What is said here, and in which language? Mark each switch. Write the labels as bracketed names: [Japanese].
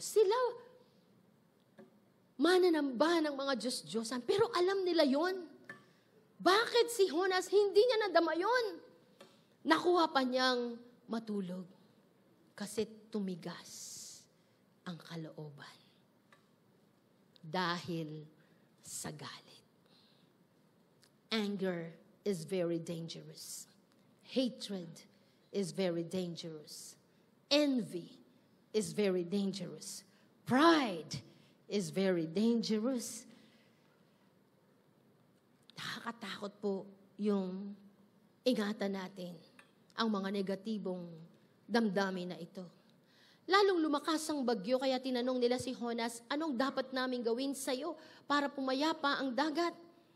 [Filipino] Sila, mananamba ng mga Diyos-Diyosan, pero alam nila yon. Bakit si Jonas hindi niya nadama yon? Nakuha pa niyang matulog kasi tumigas ang kalooban dahil sa galit. [English] Anger is very dangerous. Hatred is very dangerous. Envy is very dangerous. Pride is very dangerous. [Filipino] Nakakatakot po yung ingatan natin ang mga negatibong damdamin na ito. Lalong lumakas ang bagyo, kaya tinanong nila si Jonas, anong dapat namin gawin sa iyo para pumayapa ang dagat?